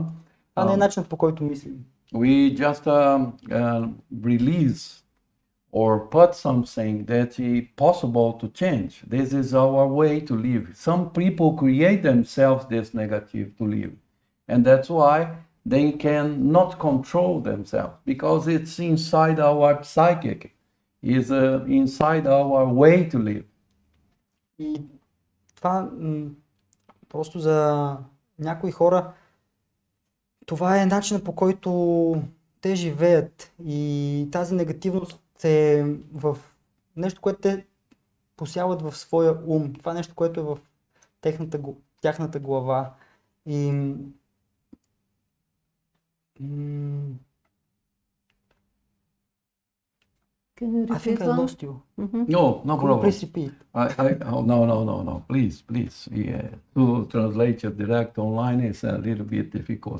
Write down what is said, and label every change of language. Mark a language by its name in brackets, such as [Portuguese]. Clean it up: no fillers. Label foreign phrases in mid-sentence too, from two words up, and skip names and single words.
[Bulgarian] Това не е начинът, по който мислим. [English] We just release or put something that is possible to change. This is our way to live. Some people create themselves this negative to live. And that's why they cannot control themselves because it's inside our psychic, is inside our way to live. [Bulgarian] И това просто за някои хора това е начинът, по който те живеят и тази негативност е в нещо, което те посяват в своя ум. Това е нещо, което е в тяхната глава. И [English] Can you I think repeat I one? lost you. No, no Could you problem. please repeat? No. Please. Yeah. To translate it direct online is a little bit difficult.